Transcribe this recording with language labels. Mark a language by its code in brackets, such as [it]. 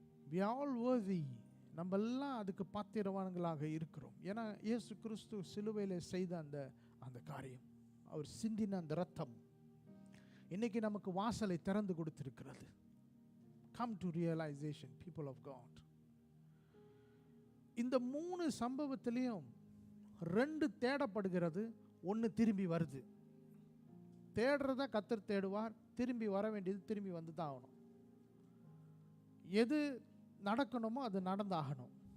[en] We are all worthy. [ta] நம்ம எல்லாம் அதுக்கு பாத்திரவான்களாக இருக்கிறோம். ஏன்னா இயேசு கிறிஸ்து சிலுவையில் செய்த அந்த காரியம், அவர் சிந்தின அந்த ரத்தம் இன்னைக்கு நமக்கு வாசலை திறந்து கொடுத்திருக்கிறது. [en] Come to realization, people of God. [ta] இந்த 3 சம்பவத்திலையும் 2 தேடப்படுகிறது, 1 திரும்பி வருது. தேடுறத கர்த்தர் தேடுவார், திரும்பி வர வேண்டியது திரும்பி வந்து தான் ஆகணும். எது நடக்கணுமோ அது நடந்தாகணும்.